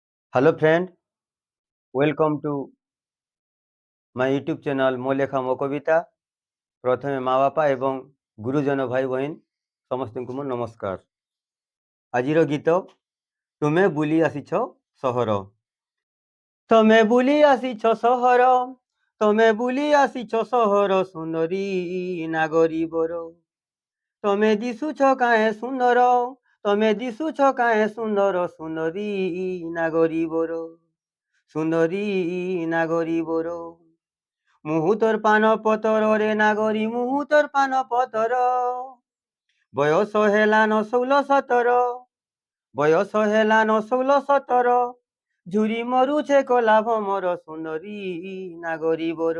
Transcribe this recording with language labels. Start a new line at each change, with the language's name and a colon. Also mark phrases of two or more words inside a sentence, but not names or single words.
English: Hello friend, welcome to my YouTube channel
Odia: ମୋ ଲେଖା ମୋ କବିତା। ପ୍ରଥମେ ମା ବାପା ଏବଂ ଗୁରୁଜନ ଭାଇ ବହିନ ସମସ୍ତଙ୍କୁ ମୋ ନମସ୍କାର। ଆଜିର ଗୀତ ତୁମେ ବୁଲି ଆସିଛ ସହର। ତମେ ବୁଲି ଆସିଛ ସହର, ତମେ ବୁଲି ଆସିଛ ସହର ସୁନ୍ଦରୀ ନାଗରିବର। ତମେ ଦିଶୁଛ କାଏ ସୁନ୍ଦର, ତମେ ଦିଶୁଛ କାଏ ସୁନ୍ଦର ସୁନ୍ଦରୀ ନାଗରିବର, ସୁନ୍ଦରୀ ନାଗରିବର। ମୁହୂର୍ତ୍ତର ପାନ ପତର ରେ ନାଗରୀ ମୁହୂର୍ତ୍ତର ପାନ ପତର, ବୟସ ହେଲାଣି 16-17, ବୟସ ହେଲାଣି 16-17, ଝୁରି ମରୁଛି କଳା ଭଅଁର ସୁନ୍ଦରୀ ନାଗରିବର।